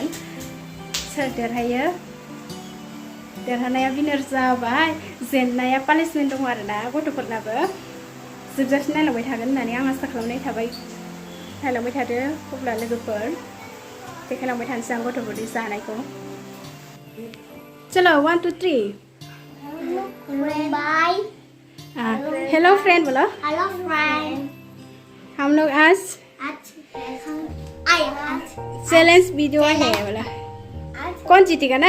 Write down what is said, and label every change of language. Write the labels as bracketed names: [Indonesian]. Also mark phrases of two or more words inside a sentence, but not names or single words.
[Bodo] सोर देरहायो देरहानाया विनार जाबाय जेननाया पानिशमेन्ट दङ आरोना गथ'फोरनाबो। जोबजासिम नायलांबाय थागोन होननानै आं आसा खालामनाय थाबाय। नायलांबाय थादो अब्ला लोगोफोर देखायलांबाय थानोसै आं गथ'फोरनि जानायखौ। [Hindi] चलो 1 2 3 बाय। [English] hello friend [Hindi] बोलो। [English] hello friend. [Hindi] हम लोग आज [English] challenge video [Hindi] है बोला। कौन जीतेगा ना?